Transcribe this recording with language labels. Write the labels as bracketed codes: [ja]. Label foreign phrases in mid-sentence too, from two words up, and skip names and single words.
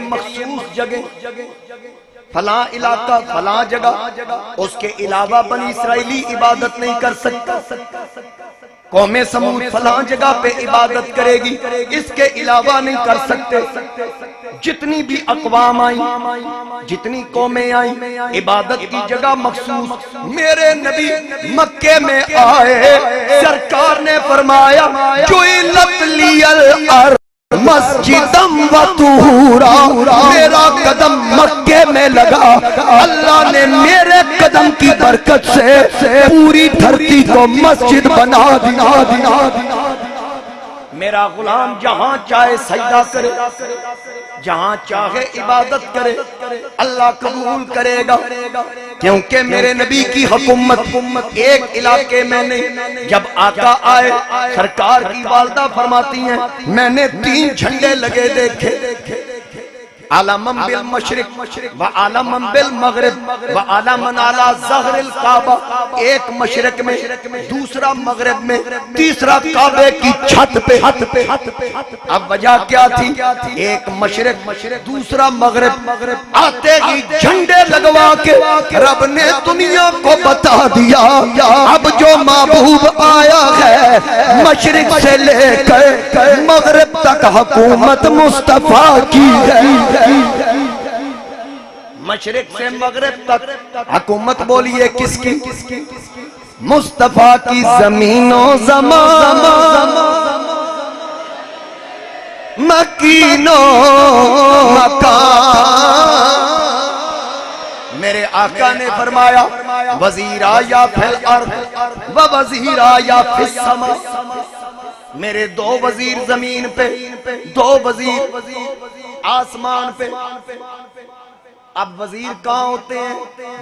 [ur] مخصوص جگہ، فلاں علاقہ فلاں جگہ، اس کے علاوہ بنی اسرائیلی عبادت نہیں کر سکتا، قوم سمود فلاں جگہ پہ عبادت کرے گی، اس کے علاوہ نہیں کر سکتے، جتنی بھی اقوام آئیں، جتنی قومیں آئیں، عبادت کی جگہ مخصوص، میرے نبی مکے میں آئے، سرکار نے فرمایا [ar] جُعِلَتْ لِيَ الْأَرْضُ مسجدم و طہورا، [ur] میرا قدم مکے میں لگا، اللہ نے میرے قدم کی برکت سے پوری دھرتی کو مسجد بنا دیا۔ میرا غلام جہاں چاہے سجدہ کرے، جہاں چاہے عبادت کرے، اللہ قبول کرے گا، کیونکہ میرے نبی کی حکومت ایک علاقے میں نہیں۔ جب آقا آئے سرکار کی والدہ فرماتی ہیں میں نے 3 جھنڈے لگے دیکھے، [ar] علمن بالمشرق و علمن بالمغرب و علمن علی ظہر الکعبہ، [ur] ایک مشرق میں، دوسرا مغرب میں، تیسرا کعبے کی چھت پہ۔ اب وجہ کیا تھی؟ ایک مشرق دوسرا مغرب، آتے ہی جھنڈے لگوا کے رب نے دنیا کو بتا دیا اب جو محبوب آیا ہے مشرق سے لے کر مغرب تک حکومت مصطفیٰ کی ہے۔ مشرق سے مغرب تک حکومت بولیے کس کی؟ مصطفیٰ کی۔ زمین و زمان مکین و مکان، میرے آقا نے فرمایا [ar] وزیر آیا فی الارض و وزیر آیا فی السماء، [ur] میرے دو وزیر زمین پہ، دو وزیر آسمان پہ۔ اب وزیر کہاں ہوتے ہیں؟